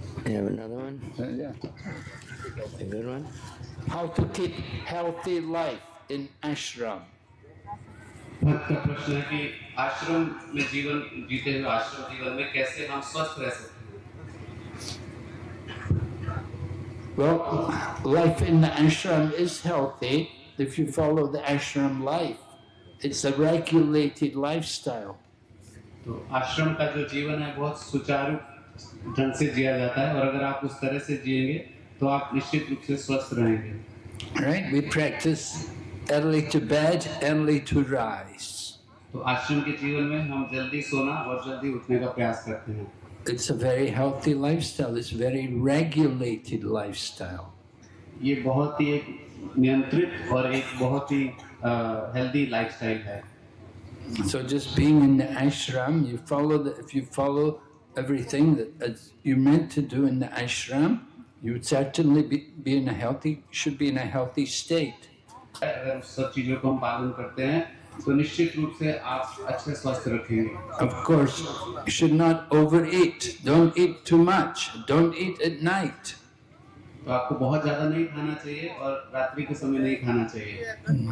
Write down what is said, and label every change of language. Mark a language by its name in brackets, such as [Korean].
[English] You have another one? Yeah. A good one? How to keep healthy life in ashram. [Hindi] भक्त का प्रश्न है कि आश्रम में जीवन जीते हुए आश्रम जीवन में कैसे हम स्वस्थ रह सकते हैं? [English] Well, life in the ashram is healthy if you follow the ashram life. It's a regulated lifestyle. [Hindi] तो आश्रम का जो जीवन है बहुत सुचारू ढंग से जिया जाता है और अगर आप उस तरह से जिएंगे तो आप निश्चित रूप से स्वस्थ रहेंगे. [English] Right? We practice early to bed, early to rise. [Hindi] तो आश्रम के जीवन में हम जल्दी सोना और जल्दी उठने का प्रयास करते हैं. [English] It's a very healthy lifestyle. It's a very regulated lifestyle. [Hindi] ये बहुत ही एक नियंत्रित और एक बहुत ही हेल्दी लाइफस्टाइल है. [English] So just being in the ashram, if you follow everything that you're meant to do in the ashram, you would certainly should be in a healthy state. [Hindi] अगर सब चीजों को हम पालन करते हैं तो निश्चित रूप से आप अच्छे स्वस्थ रखेंगे. [English] Of course, you should not overeat. Don't eat too much. Don't eat at night. [Hindi] तो आपको बहुत ज्यादा नहीं खाना चाहिए और रात्रि के समय नहीं खाना चाहिए.